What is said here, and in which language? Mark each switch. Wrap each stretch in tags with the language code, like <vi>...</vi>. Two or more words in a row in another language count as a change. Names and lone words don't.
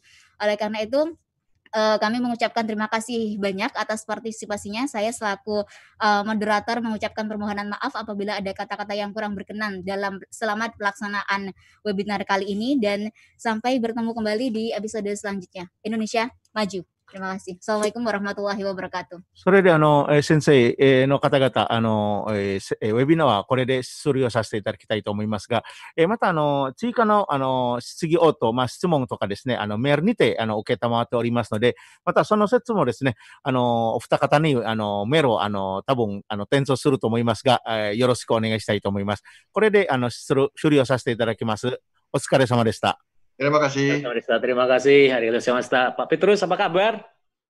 <id>Oleh karena itu kami mengucapkan terima kasih banyak atas partisipasinya. Saya selaku moderator mengucapkan permohonan maaf apabila ada kata-kata yang kurang berkenan selama pelaksanaan webinar kali ini, dan sampai bertemu kembali di episode selanjutnya. Indonesia Maju. Terima kasih.</id> <ar>السلام عليكم ورحمة الله وبركاته.</ar> <ja>それで先生の方々ウェビナーはこれで終了させていただきたいと思いますが、また追加の質疑応答、質問とかですね、メールにて承っておりますので、またその説もですね、お二方にメールを多分転送すると思いますが、よろしくお願いしたいと思います。これで終了させていただきます。お疲れ様でした。</ja> <id>Terima kasih. Terima kasih. Pak Petrus, apa kabar?</id>